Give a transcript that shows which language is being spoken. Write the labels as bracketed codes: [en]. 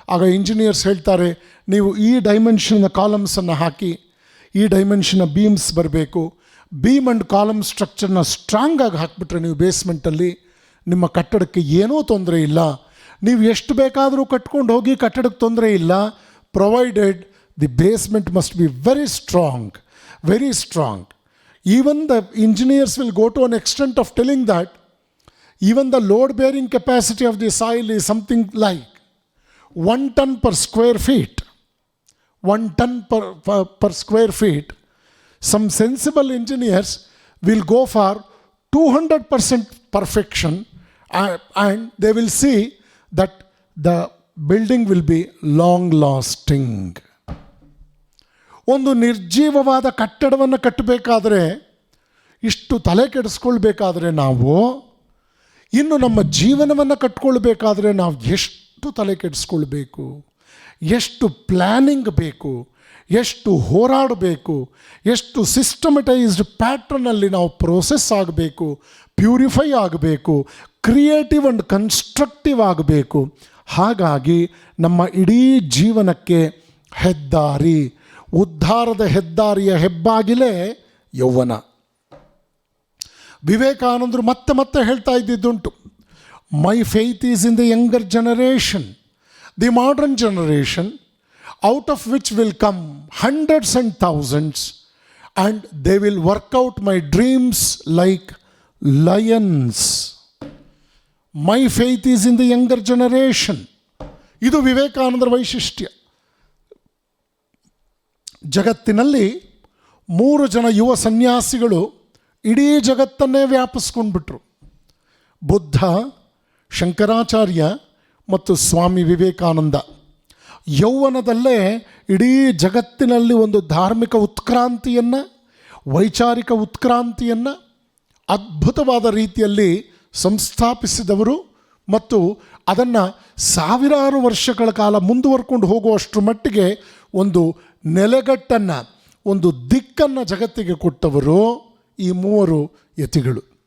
[kn] ಆಗ ಇಂಜಿನಿಯರ್ಸ್ ಹೇಳ್ತಾರೆ, ನೀವು ಈ ಡೈಮೆನ್ಷನ್ನ ಕಾಲಮ್ಸನ್ನು ಹಾಕಿ, ಈ ಡೈಮೆನ್ಷನ್ನ ಬೀಮ್ಸ್ ಬರಬೇಕು. ಬೀಮ್ ಆ್ಯಂಡ್ ಕಾಲಮ್ ಸ್ಟ್ರಕ್ಚರ್ನ ಸ್ಟ್ರಾಂಗಾಗಿ ಹಾಕಿಬಿಟ್ರೆ ನೀವು ಬೇಸ್ಮೆಂಟಲ್ಲಿ ನಿಮ್ಮ ಕಟ್ಟಡಕ್ಕೆ ಏನೂ ತೊಂದರೆ ಇಲ್ಲ. ನೀವು ಎಷ್ಟು ಬೇಕಾದರೂ ಕಟ್ಕೊಂಡು ಹೋಗಿ, ಕಟ್ಟಡಕ್ಕೆ ತೊಂದರೆ ಇಲ್ಲ, [en] Provided the basement must be very strong, very strong. Even the engineers will go to an extent of telling that even the load bearing capacity of the soil is something like 1 ton per square feet. 1 ton per square feet. Some sensible engineers will go for 200% perfection, and they will see that the building will be long lasting. [kn] ಒಂದು ನಿರ್ಜೀವವಾದ ಕಟ್ಟಡವನ್ನು ಕಟ್ಟಬೇಕಾದ್ರೆ, ಇಷ್ಟು ತಲೆ ಕೆಡಿಸ್ಕೊಳ್ಬೇಕಾದ್ರೆ ನಾವು, ಇನ್ನು ನಮ್ಮ ಜೀವನವನ್ನು ಕಟ್ಕೊಳ್ಬೇಕಾದ್ರೆ ನಾವು ಎಷ್ಟು ತಲೆ ಕೆಡಿಸ್ಕೊಳ್ಬೇಕು, ಎಷ್ಟು ಪ್ಲ್ಯಾನಿಂಗ್ ಬೇಕು, ಎಷ್ಟು ಹೋರಾಡಬೇಕು, ಎಷ್ಟು ಸಿಸ್ಟಮಟೈಸ್ಡ್ ಪ್ಯಾಟ್ರನಲ್ಲಿ ನಾವು ಪ್ರೋಸೆಸ್ ಆಗಬೇಕು, ಪ್ಯೂರಿಫೈ ಆಗಬೇಕು, ಕ್ರಿಯೇಟಿವ್ ಆ್ಯಂಡ್ ಕನ್ಸ್ಟ್ರಕ್ಟಿವ್ ಆಗಬೇಕು. ಹಾಗಾಗಿ ನಮ್ಮ ಇಡೀ ಜೀವನಕ್ಕೆ ಹೆದ್ದಾರಿ, ಉದ್ಧಾರದ ಹೆದ್ದಾರಿಯ ಹೆಬ್ಬಾಗಿಲೇ ಯೌವನ. ವಿವೇಕಾನಂದರು ಮತ್ತೆ ಮತ್ತೆ ಹೇಳ್ತಾ ಇದ್ದಿದ್ದುಂಟು, [en] My faith is in the younger generation. The modern generation out of which will come hundreds and thousands, and they will work out my dreams like lions. My faith is in the younger generation. [kn] ಇದು ವಿವೇಕಾನಂದರ ವೈಶಿಷ್ಟ್ಯ. ಜಗತ್ತಿನಲ್ಲಿ 3 ಜನ ಯುವ ಸನ್ಯಾಸಿಗಳು ಇಡೀ ಜಗತ್ತನ್ನೇ ವ್ಯಾಪಿಸ್ಕೊಂಡ್ಬಿಟ್ರು. ಬುದ್ಧ, ಶಂಕರಾಚಾರ್ಯ ಮತ್ತು ಸ್ವಾಮಿ ವಿವೇಕಾನಂದ. ಯೌವನದಲ್ಲೇ ಇಡೀ ಜಗತ್ತಿನಲ್ಲಿ ಒಂದು ಧಾರ್ಮಿಕ ಉತ್ಕ್ರಾಂತಿಯನ್ನು, ವೈಚಾರಿಕ ಉತ್ಕ್ರಾಂತಿಯನ್ನು ಅದ್ಭುತವಾದ ರೀತಿಯಲ್ಲಿ ಸಂಸ್ಥಾಪಿಸಿದವರು ಮತ್ತು ಅದನ್ನು ಸಾವಿರಾರು ವರ್ಷಗಳ ಕಾಲ ಮುಂದುವರ್ಕೊಂಡು ಹೋಗುವಷ್ಟರ ಮಟ್ಟಿಗೆ ಒಂದು ನೆಲೆಗಟ್ಟನ್ನು, ಒಂದು ದಿಕ್ಕನ್ನು ಜಗತ್ತಿಗೆ ಕೊಟ್ಟವರು ಈ 3 ಯತಿಗಳು.